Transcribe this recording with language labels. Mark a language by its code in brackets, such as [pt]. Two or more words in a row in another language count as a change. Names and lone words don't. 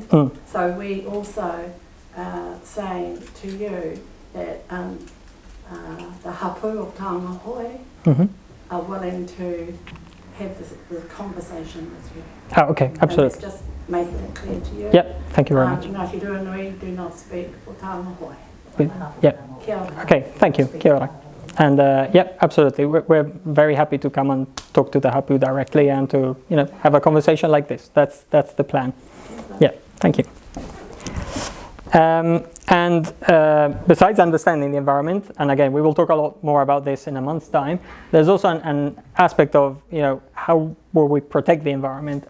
[en] So we also saying to you that the hapu of Tāmahoi are willing to have the conversation with you. Oh, okay, absolutely. And just making it clear to you. Yep, thank you very much. Ngāti Ruanui do not speak for Tāmahoi. Yep. [mi] Kia ora. [en] Okay, thank you. [mi] Kia ora. [en] And absolutely. We're very happy to come and talk to the hapu directly and to have a conversation like this. That's the plan. Yeah, thank you. And besides understanding the environment, and again, we will talk a lot more about this in a month's time, there's also an aspect of, how will we protect the environment.